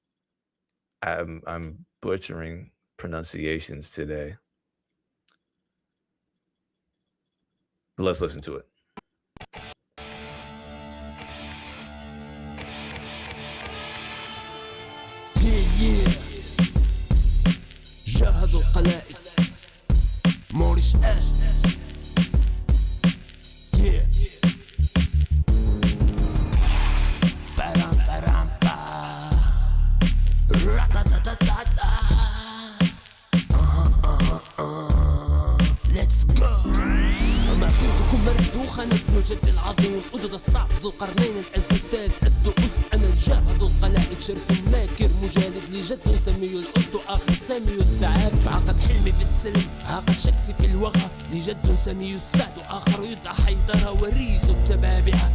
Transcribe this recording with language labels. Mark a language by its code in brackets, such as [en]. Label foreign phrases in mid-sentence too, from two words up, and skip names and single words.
[en] I'm butchering pronunciations today. But let's listen to it. Yeah. [ar] جاهدوا القلائد موريش yeah. Param, param, pa. Ra-ta-ta-ta-ta-ta. [en] Let's go. [ar] معبودكم مردوخة نبنو جد العظيم أدد الصعب ذو القرنين الأسد الثالث أسد أسد أنا جاهد القلائد شرس ماكر مجالد لي جد نسميه الأسد وآخر سامي الثعاب عقد حلمي في السلم عقد شكسي في الوغى لي جد نسميه السعد وآخر يدعى حيدرة وريث التبابعة